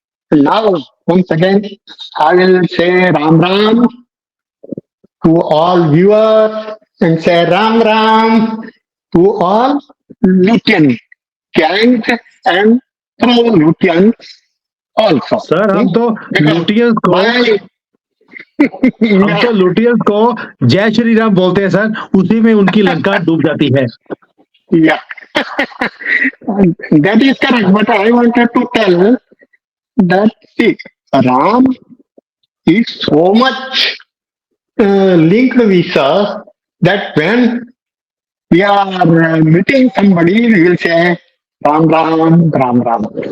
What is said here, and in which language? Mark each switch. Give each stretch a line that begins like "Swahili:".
English: Now, once again, I will say Ram Ram to all viewers and say Ram Ram to all Lutyens, gangs and pro-Lutyens also.
Hindi: Sir हम तो
English: Because
Hindi: Lutyens को
English: by
Hindi: हम तो Lutyens को जय श्री राम बोलते हैं सर, उसी में उनकी लंका डूब जाती है।
English: yeah, that is correct. But I wanted to tell that see, Ram is so much linked with us that when we are meeting somebody, we will say Ram Ram Ram Ram.